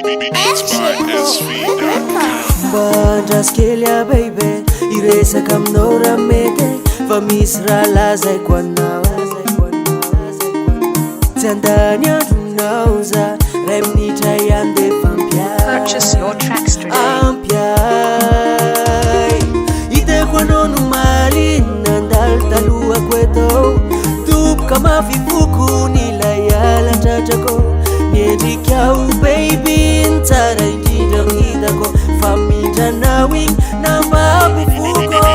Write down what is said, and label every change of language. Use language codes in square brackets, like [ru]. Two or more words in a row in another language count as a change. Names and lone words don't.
[mg] Bandraskelia baby, iresaka aminao raha mety fa misy raha lazaiko anao. Tsy andany andronao za ray minitra ihany defa [en] Purchase your tracks today. [mg] ampiay. Hitako anao no maly nandalo talohako eto, toboka mafy fokony ilay alan-tratrako. Niendrikao baby nitsara indrindra hitako, fa mindranao igny nambabifoko.